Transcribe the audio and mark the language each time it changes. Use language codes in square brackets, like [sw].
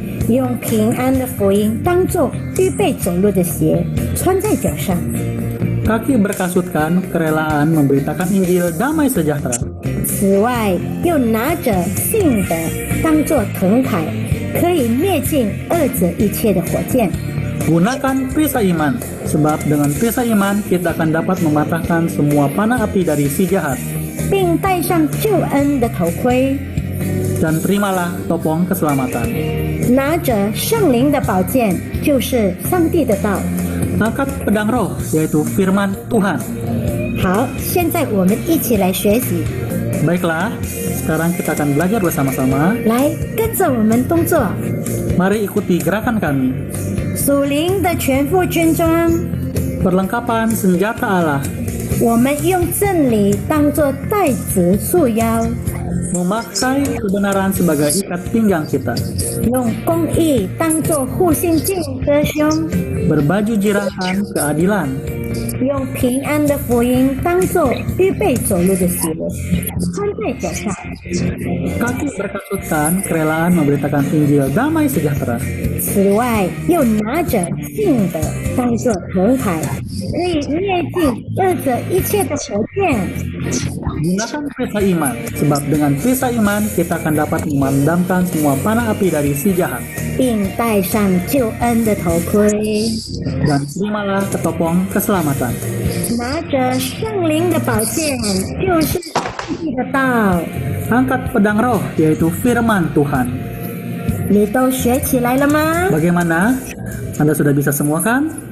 [zh] 用平安的福音当作预备走路的鞋穿在脚上。 [id] Kaki berkasutkan kerelaan memberitakan Injil damai sejahtera. [zh] 此外，又拿着信的当作藤牌，可以灭尽恶者一切的火箭。 [id] Gunakan perisai iman, sebab dengan perisai iman kita akan dapat mematahkan semua panah api dari si jahat. [zh] 并戴上救恩的头盔， [id] Dan terimalah topong keselamatan. [zh] 拿着圣灵的宝剑，就是上帝的道。 [id] Angkat pedang roh, yaitu firman Tuhan. [zh] 好，现在我们一起来学习， [id] Baiklah, sekarang kita akan belajar bersama-sama. [zh] 来跟着我们动作。 [id] Mari ikuti gerakan kami. [zh] 属灵的全副军装， [id] Perlengkapan senjata Allah. [zh] 我们用真理当作带子束腰， [id] Memakai kebenaran sebagai ikat pinggang kita. [zh] 用公义当作护心镜遮胸， [id] Berbaju jirahan keadilan. [zh] 用平安的福音当作预备走路的鞋穿在脚上。 [id] Kaki berkasutkan kerelaan memberitakan Injil damai sejahtera. [zh] 此外，又拿着信的当作藤牌，可以灭尽恶者一切的火箭。 [id] Gunakan perisai iman, sebab dengan perisai iman kita akan dapat memadamkan semua panah api dari si jahat. [zh] 并戴上救恩的头盔， [id] Dan terimalah ketopong keselamatan. [zh] 拿着圣灵的宝剑，就是上帝的道。 [id] Angkat pedang roh, yaitu firman Tuhan. [zh] 你都学起来了吗？ [id] Bagaimana? Anda sudah bisa semua kan?